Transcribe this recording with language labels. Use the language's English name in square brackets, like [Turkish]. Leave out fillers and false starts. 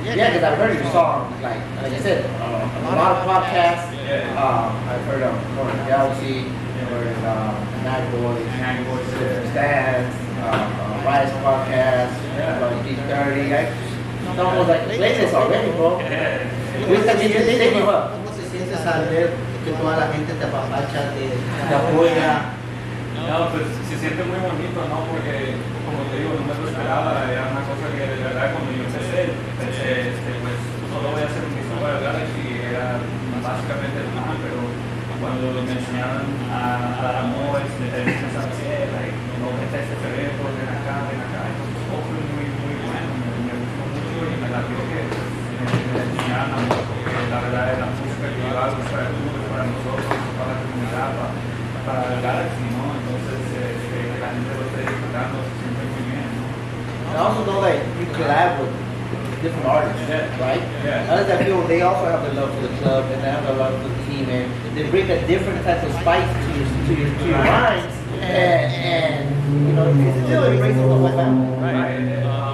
[English] Yeah, because I've heard your song, like I said, a lot of podcasts. I've heard of Corner Galaxy, heard Nag Boys, Stands, Rise Podcast, D30. It's almost like a playlist already, bro. [Spanish] ¿Cómo se siente saber que toda la gente te apapacha, te apoya? No, pues se siente muy bonito, ¿no? Porque, como te digo, no me lo esperaba. Era una cosa que de verdad cuando yo empecé, pensé, pues solo voy a hacer un disco para Galaxy. Era básicamente el plan, pero cuando me enseñaron a dar amor, me sabes qué, no metes este evento, ven acá, entonces todo fue muy, muy bueno. Me gustó mucho y me la dio que me enseñaran amor, porque la verdad es la música que yo hago es para el mundo, para nosotros, para la comunidad, para el Galaxy, ¿no? Entonces, que la gente lo esté disfrutando se siente muy bien, ¿no? [English] I also know that you collab with different artists, right? How does that feel? They also have the love for the club and they have the love for the team, and they bring a different type of spice to your lines, and you know, it's still embracing the whole family. Right.